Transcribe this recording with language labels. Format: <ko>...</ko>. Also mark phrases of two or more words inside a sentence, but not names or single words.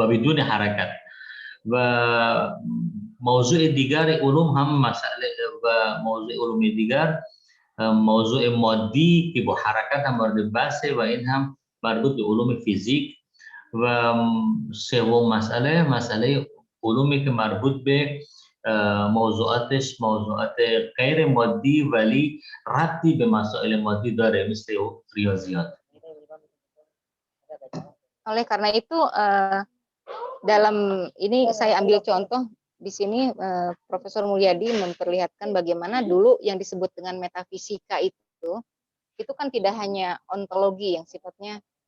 <fa>بدون حرکت و موضوع دیگر علوم هم مسئله و موضوع علوم دیگر موضوع مادی که با حرکت هم مورد بحثه و این هم مربوط به علوم فیزیک و سوم مسئله علومی که مربوط به موضوعات غیر مادی ولی ربطی به مسائل مادی داره مثل ریاضیات.</fa> <id>Oleh karena itu dalam ini saya ambil contoh di sini Profesor Mulyadi memperlihatkan bagaimana dulu yang disebut dengan metafisika itu kan tidak hanya ontologi yang sifatnya</id>